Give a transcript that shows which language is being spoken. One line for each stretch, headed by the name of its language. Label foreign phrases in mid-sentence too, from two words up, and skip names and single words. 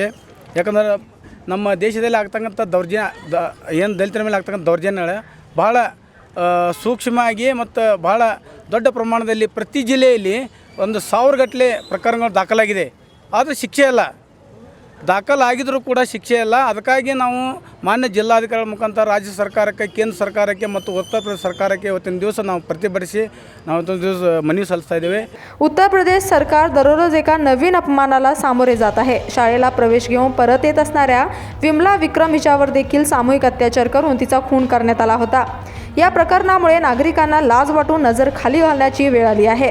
Kannada: ಯಾಕಂದ್ರೆ ನಮ್ಮ ದೇಶದಲ್ಲಿ ಆಗ್ತಕ್ಕಂಥ ಏನು ದಲಿತರ ಮೇಲೆ ಆಗ್ತಕ್ಕಂಥ ದೌರ್ಜನ್ಯಗಳು ಭಾಳ ಸೂಕ್ಷ್ಮವಾಗಿ ಮತ್ತು ಭಾಳ ದೊಡ್ಡ ಪ್ರಮಾಣದಲ್ಲಿ ಪ್ರತಿ ಜಿಲ್ಲೆಯಲ್ಲಿ 1,000 ಗಟ್ಟಲೆ ಪ್ರಕರಣಗಳು ದಾಖಲಾಗಿದೆ. ಆದರೆ ಶಿಕ್ಷೆ ಇಲ್ಲ, ದಾಖಲಾಗಿದ್ದರೂ ಕೂಡ ಶಿಕ್ಷೆ ಇಲ್ಲ. ಅದಕ್ಕಾಗಿ ನಾವು ಮಾನ್ಯ ಜಿಲ್ಲಾಧಿಕಾರಿ ಮುಖಾಂತರ ರಾಜ್ಯ ಸರ್ಕಾರಕ್ಕೆ, ಕೇಂದ್ರ ಸರ್ಕಾರಕ್ಕೆ ಮತ್ತು ಉತ್ತರ ಪ್ರದೇಶ ಸರ್कारಕ್ಕೆ ಇವತ್ತಿನ ದಿವಸ ನಾವು ಪ್ರತಿಭಟಿಸಿ ನಾವು ಇವತ್ತಿನ ದಿವಸ मनी सल्लता इದ್ದೇವೆ.
Marathi: उत्तर प्रदेश सरकार दररोज एका नवीन अपमानाला सामोरे जात आहे. शाळेला प्रवेश घेऊन परत येत असणाऱ्या विमला विक्रम हिच्यावर देखील सामूहिक अत्याचार करून तिचा खून करण्यात आला होता. या प्रकरणामुळे नागरिकांना लाज वाटून नजर खाली घालण्याची वेळ आली आहे.